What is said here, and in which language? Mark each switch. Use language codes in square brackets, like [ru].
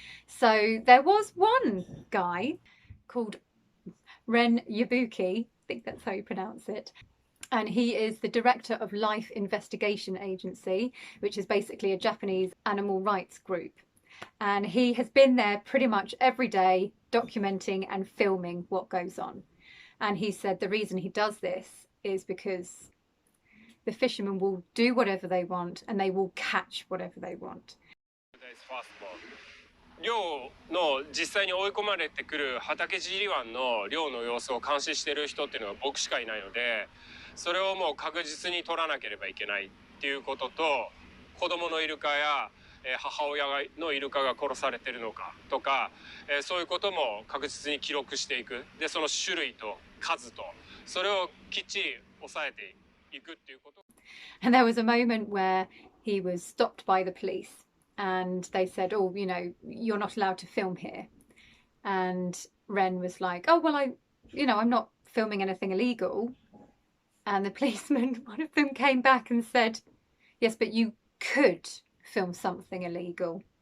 [en] So there was one guy called Ren Yabuki, I think that's how you pronounce it, and he is the director of Life Investigation Agency, which is basically a Japanese animal rights group. And he has been there pretty much every day documenting and filming what goes on. And he said the reason he does this is because the fishermen will do whatever they want and they will catch whatever they want. [ja] 漁の実際に追い込まれてくる畑尻湾の漁の様子を監視している人っていうのは僕しかいないので、それをもう確実に取らなければいけないっていうことと、子供のイルカや母親のイルカが殺されてるのかとか、そういうことも確実に記録していく。で、その種類と数とそれをきっちり抑えていくっていうこと。 [en] And there was a moment where he was stopped by the police and they said, oh, you know, you're not allowed to film here. And Ren was like, oh, well, I'm not filming anything illegal. And the policeman, one of them, came back and said, yes, but you could film something illegal.